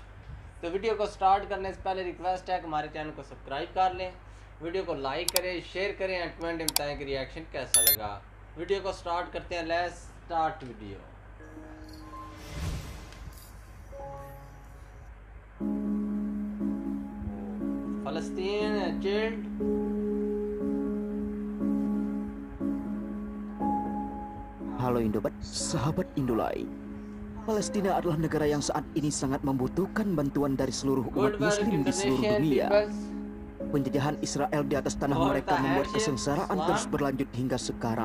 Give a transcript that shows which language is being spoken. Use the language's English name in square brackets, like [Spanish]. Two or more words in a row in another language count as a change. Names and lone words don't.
[Hindi] तो वीडियो को स्टार्ट करने से पहले रिक्वेस्ट है कि हमारे चैनल को सब्सक्राइब कर लें, वीडियो को लाइक करें, शेयर करें [English] and comment [Hindi] में बताएं कि रिएक्शन कैसा लगा। वीडियो को स्टार्ट करते हैं। [English] let's start video. फ़लस्तीन चिल्ड। [Indonesian] Halo Indobat, sahabat Indolai. Palestina adalah negara yang saat ini sangat membutuhkan bantuan dari seluruh umat muslim di seluruh dunia. Penjajahan Israel di atas tanah mereka membuat kesengsaraan terus berlanjut hingga sekarang.